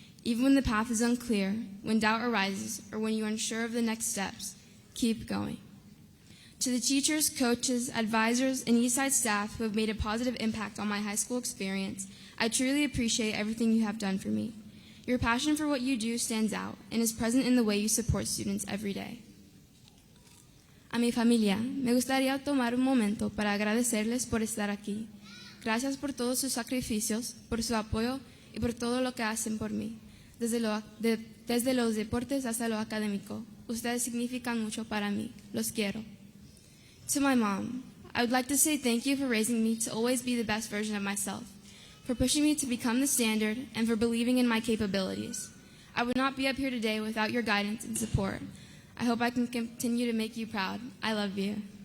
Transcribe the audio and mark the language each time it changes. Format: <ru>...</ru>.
<en>Even when the path is unclear, when doubt arises, or when you are unsure of the next steps, keep going. To the teachers, coaches, advisors, and Eastside staff who have made a positive impact on my high school experience, I truly appreciate everything you have done for me. Your passion for what you do stands out and is present in the way you support students every day.</en> <es>A mi familia, me gustaría tomar un momento para agradecerles por estar aquí. Gracias por todos sus sacrificios, por su apoyo y por todo lo que hacen por mí. Desde los deportes hasta lo académico, ustedes significan mucho para mí. Los quiero.</es> <en>To my mom, I would like to say thank you for raising me to always be the best version of myself, for pushing me to become the standard, and for believing in my capabilities. I would not be up here today without your guidance and support. I hope I can continue to make you proud. I love you.</en>